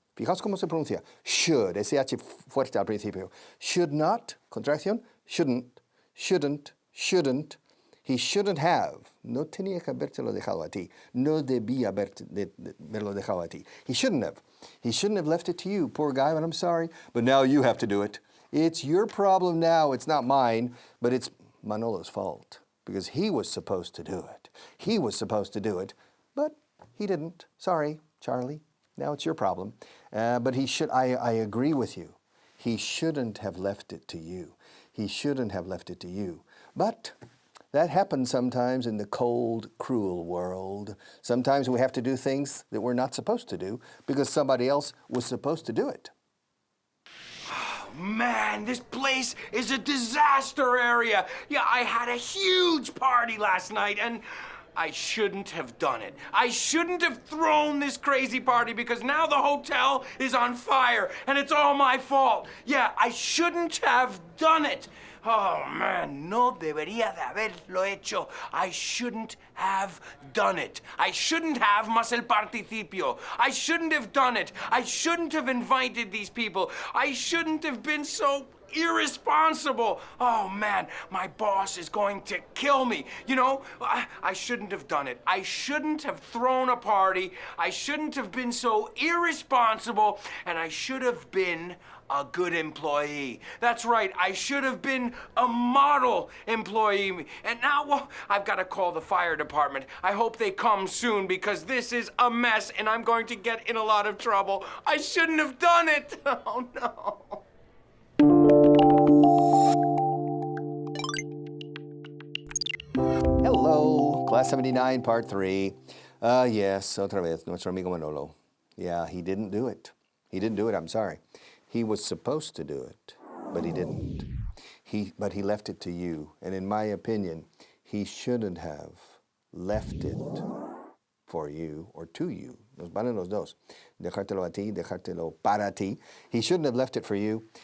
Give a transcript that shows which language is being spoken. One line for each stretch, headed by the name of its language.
Spanish: Fijaos cómo se pronuncia.
English: Should. SH
Spanish: fuerte al principio.
English: Should not. Contracción. Shouldn't. Shouldn't. Shouldn't. He shouldn't have.
Spanish: No tenía que habértelo dejado a ti. No debía haberlo dejado a ti.
English: He shouldn't have. He shouldn't have left it to you, poor guy, but I'm sorry. But now you have to do it. It's your problem now. It's not mine, but it's Manolo's fault because he was supposed to do it. He was supposed to do it, but he didn't. Sorry, Charlie. Now it's your problem. But he should. I agree with you. He shouldn't have left it to you. He shouldn't have left it to you. But that happens sometimes in the cold, cruel world. Sometimes we have to do things that we're not supposed to do because somebody else was supposed to do it. Man, this place is a disaster area. Yeah, I had a huge party last night and I shouldn't have done it. I shouldn't have thrown this crazy party because now the hotel is on fire and it's all my fault. Yeah, I shouldn't have done it. Oh, man,
Spanish: no debería de haberlo hecho.
English: I shouldn't have done it. I shouldn't have
Spanish: más el participio.
English: I shouldn't have done it. I shouldn't have invited these people. I shouldn't have been so irresponsible. Oh, man, my boss is going to kill me. You know, I shouldn't have done it. I shouldn't have thrown a party. I shouldn't have been so irresponsible, and I should have been a good employee. That's right, I should have been a model employee. And now, well, I've got to call the fire department. I hope they come soon because this is a mess and I'm going to get in a lot of trouble. I shouldn't have done it. Oh, no. Hello, Class 79, Part 3.
Spanish: Yes, otra vez, nuestro amigo Manolo.
English: Yeah, he didn't do it. He didn't do it, I'm sorry. He was supposed to do it, but he didn't. But he left it to you. And in my opinion, he shouldn't have left it for you or to you.
Spanish: Nos valen los dos. Dejártelo a ti, dejártelo para ti.
English: He shouldn't have left it for you.